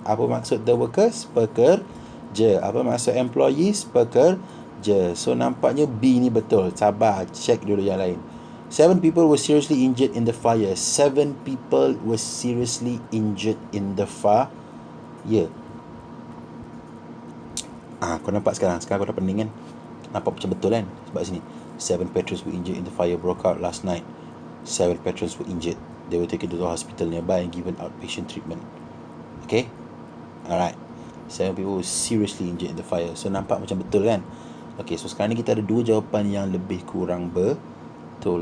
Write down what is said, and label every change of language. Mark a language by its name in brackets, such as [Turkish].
[Malay] Apa maksud the workers? Pekerja. Apa maksud employees? Pekerja. So nampaknya B ni betul. Sabar, check dulu yang lain. [English] 7 people were seriously injured in the fire. 7 people were seriously injured in the fire. [Malay] Kau nampak sekarang kau dah pening kan? Nampak macam betul kan? Sebab sini [English] 7 patrons were injured in the fire broke out last night. 7 patrons were injured. They were taken to the hospital nearby and given outpatient treatment. Okay, alright. 7 people were seriously injured in the fire. [Malay] So nampak macam betul kan? Okay, so sekarang ni kita ada 2 jawapan yang lebih kurang betul.